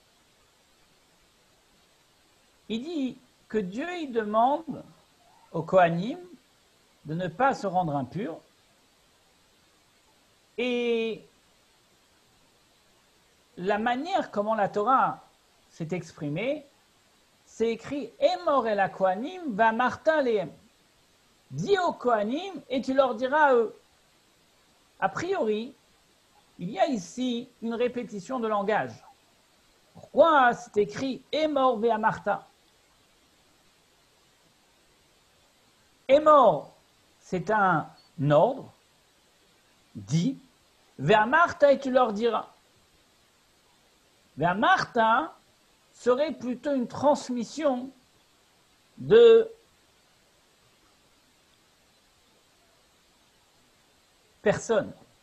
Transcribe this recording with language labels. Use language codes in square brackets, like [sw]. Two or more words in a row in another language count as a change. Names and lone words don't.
[fr] Il dit que Dieu il demande aux Kohanim de ne pas se rendre impurs. Et la manière comment la Torah s'est exprimée, c'est écrit [he] אמור אל הכהנים ואמרת להם. [fr] Dis aux Kohanim et tu leur diras à eux. A priori, il y a ici une répétition de langage. Pourquoi c'est écrit [he] אמור ואמרת? [fr] Emor, c'est un ordre, dit, ve'amarta et tu leur diras. Ve'amarta serait plutôt une transmission de personne.